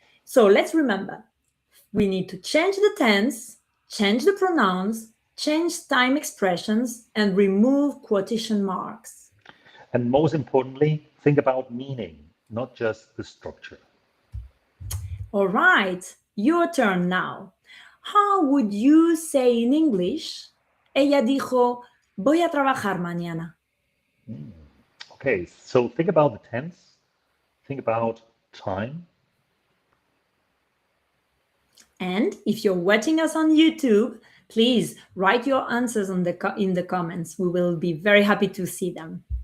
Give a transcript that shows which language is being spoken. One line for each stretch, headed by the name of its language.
English: So let's remember we need to change the tense, change the pronouns, change time expressions, and remove quotation marks. And most importantly, think about meaning, not just the structure. All right, your turn now. How would you say in English?
Spanish: Ella dijo, voy a trabajar mañana.
English: Okay, so think about the tense, think about time. And if you're watching us on YouTube, please write your answers in the comments. We will be very happy to see them.